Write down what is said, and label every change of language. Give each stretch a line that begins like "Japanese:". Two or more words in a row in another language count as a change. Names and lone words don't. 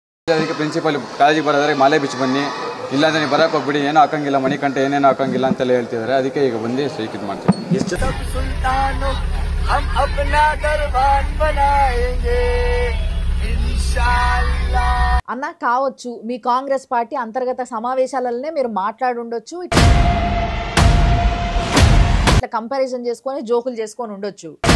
Kannada: ಅದಕ್ಕೆ ಪ್ರಿನ್ಸಿಪಲ್ ಕಾಳಜಿ ಬರೋದ್ರೆ ಮಾಲೆ ಬಿಚ್ಚಿ ಬನ್ನಿ, ಇಲ್ಲಾಂದ್ರೆ ನೀವು ಬರಕ್ಕೆ ಹೋಗ್ಬಿಡಿ, ಏನೋ ಹಾಕಂಗಿಲ್ಲ ಮಣಿ ಕಂಠ ಏನೇನೋ ಹಾಕಂಗಿಲ್ಲ ಅಂತೆಲ್ಲ ಹೇಳ್ತಿದ್ದಾರೆ. ಅದಕ್ಕೆ ಈಗ ಬಂದು ಸ್ಟ್ರೈಕ್ ಇದು ಮಾಡ್ತೀವಿ.
Telugu: అన్న కావచ్చు మీ కాంగ్రెస్ పార్టీ అంతర్గత సమావేశాలనే మీరు మాట్లాడుండొచ్చు, ఇట్లా కంపారిజన్ చేసుకొని జోకులు చేసుకొని ఉండొచ్చు.